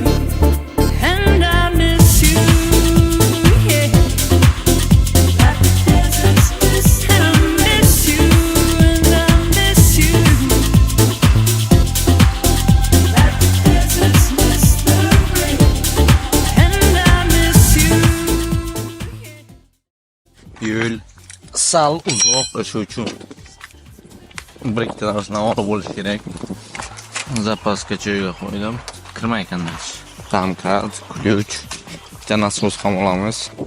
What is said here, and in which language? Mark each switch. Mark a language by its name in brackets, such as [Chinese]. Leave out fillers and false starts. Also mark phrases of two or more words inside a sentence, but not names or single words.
[English] And I miss you. Yeah. Like the deserts miss and I miss you. And I miss you. Like the deserts miss the rain. And I miss you. [Uzbek] Yo'l sal uzoq o'sha uchun bir ikkita narsani olib bo'lish kerak. Zapaska joyiga qo'ydim. Kirmaykandan. Zamkat, ключ, bitta nasos ham olamiz.